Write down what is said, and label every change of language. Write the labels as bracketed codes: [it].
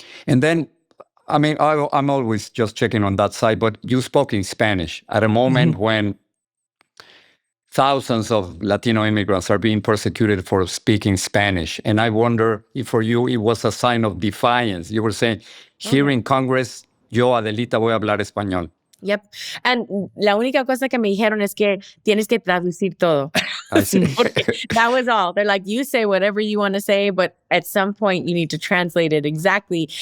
[en] And then, I mean, I'm always just checking on that side, but you spoke in Spanish at a moment when thousands of Latino immigrants are being persecuted for speaking Spanish. And I wonder if for you it was a sign of defiance. You were saying, here in Congress, [es] yo, Adelita, voy a hablar español. [en] Yep. And [es] la única cosa que me dijeron es que tienes que traducir todo. [en] I see. That was all. They're like, you say whatever you want to say, but at some point you need to translate it exactly.